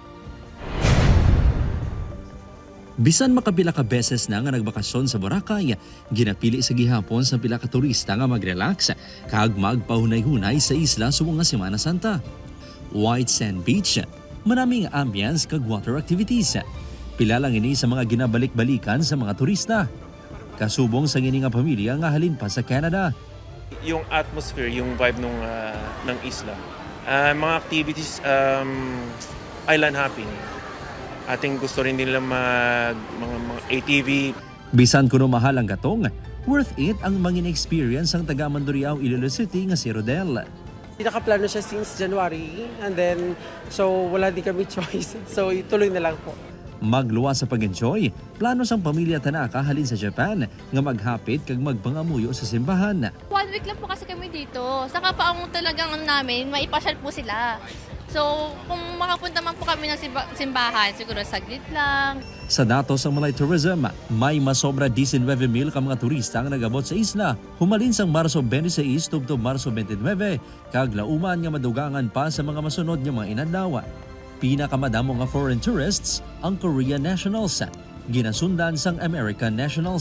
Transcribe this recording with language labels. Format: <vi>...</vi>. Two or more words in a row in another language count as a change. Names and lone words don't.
<hil>Bisan makapila ka beses na nga nagbakasyon sa Boracay, ginapili sa gihapon sa pila ka turista nga mag-relax kag magpahunay-hunay sa isla sa bunga Semana Santa. White Sand Beach, maraming ambience kag</hil> <en>water activities.</en> <hil>Pila lang ini sa mga ginabalik-balikan sa mga turista. Kasubong sa ngini nga pamilya nga halin pa sa Canada.</hil> <tl>Yung atmosphere, yung vibe ng isla. Mga activities,</tl> <en>island hopping.</en> <tl>Ating gusto rin nila mga ATV.</tl> <hil>Bisan kuno mahal ang gatong,</hil> <en>worth it</en> <hil>ang mangin experience ang taga Mandurriao, Iloilo City nga si Rodel. Nakaplano siya since January</hil> <en>and then</en> <hil>so wala di kami choice.</hil> <tl>So ituloy na lang po.</tl> <hil>Magluwa sa pag-enjoy, plano sang pamilya Tanaka halin sa Japan nga maghapit kag magpangamuyo sa simbahan.</hil> <tl>1 week lang po kasi kami dito. Saka pa ang talagang namin, maipasyal po sila. So, kung makapunta man po kami ng simbahan, siguro saglit lang.</tl> <hil>Sa datos ng Malay Tourism, may masobra 19,000 ka mga turista ang nagabot sa isla. Humalin sang Marso 26 tubtob Marso 29, kag lauman nga madugangan pa sa mga masunod nga mga inadlaw. Pinakamadamo nga</hil> <en>foreign tourists</en> <hil>ang</hil> <en>Korean nationals,</en> <hil>ginasundan sang</hil> <en>American nationals.</en>